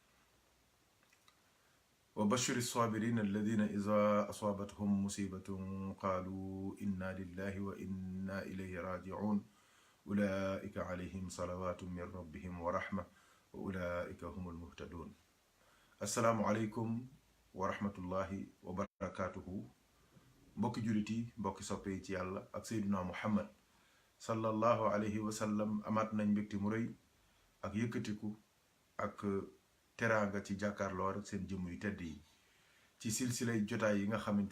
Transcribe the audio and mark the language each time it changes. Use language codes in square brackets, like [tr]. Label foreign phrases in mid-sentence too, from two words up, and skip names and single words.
[ar] وبشر الصابرين الذين إذا أصابتهم مصيبة قالوا إنا لله وإنا إليه راجعون أولئك عليهم صلوات من ربهم ورحمة وأولئك هم المهتدون السلام عليكم ورحمة الله وبركاته [wo] mbokki jullit yi mbokki soppe yi ci yàlla ak seyduna [ar] محمد صلى الله عليه وسلم [wo] amaat nañ mbégte mu rëy ak yëkkatiku ak teraanga ci jàkkaarloo rek seen jëmm yu tedd yi ci silsilay jotaay yi nga xamante